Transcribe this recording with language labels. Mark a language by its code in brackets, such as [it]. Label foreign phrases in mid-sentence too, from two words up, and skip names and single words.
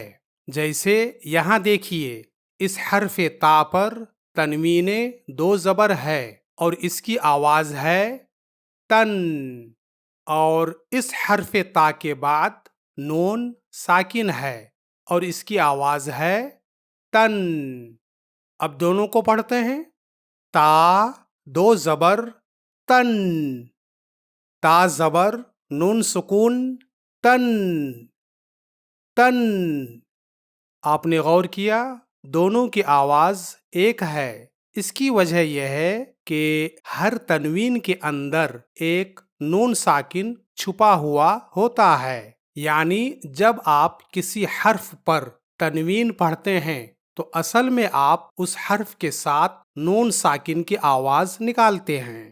[ur] جیسے یہاں دیکھیے، اس حرف تا پر تنوین دو زبر ہے اور اس کی آواز ہے تن، اور اس حرف تا کے بعد نون ساکن ہے اور اس کی آواز ہے تن۔ اب دونوں کو پڑھتے ہیں۔ تا دو زبر تن، تا زبر نون سکون تن، تن۔ آپ نے غور کیا، دونوں کی آواز ایک ہے۔ اس کی وجہ یہ ہے کہ ہر تنوین کے اندر ایک نون ساکن چھپا ہوا ہوتا ہے، یعنی جب آپ کسی حرف پر تنوین پڑھتے ہیں تو اصل میں آپ اس حرف کے ساتھ نون ساکن کی آواز نکالتے ہیں۔